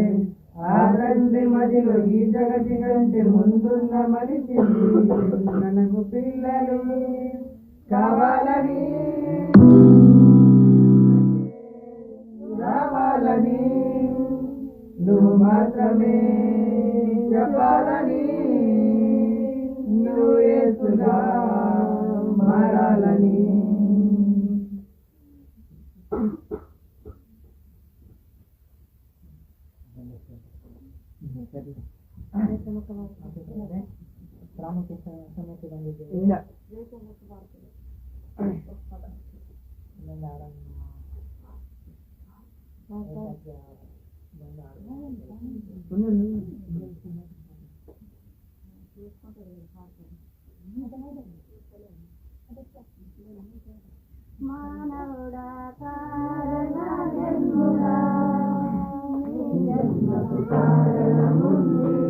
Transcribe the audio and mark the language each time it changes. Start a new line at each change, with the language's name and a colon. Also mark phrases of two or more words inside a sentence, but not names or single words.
Telugu: ఆ తండ్రి మదిలో ఈ జగతి కంటే ముందున్న మనిషి మనకు పిల్లలు కావాలని రావాలని నువ్వు మాత్రమే చెప్పాలని నువ్వు యేసుగా మారాలని.
Kannada: ಪ್ರಾಮುಖ್ಯತೆ ಸಮಯಕ್ಕೆ ಬಂದಿದ್ದೇವೆ. ಇಲ್ಲ ಇನ್ನೊಂದು ಹಾಡನ್ನು
Telugu: మానవుడా కారణ జన్ముడా జన్మకు కారణముంది.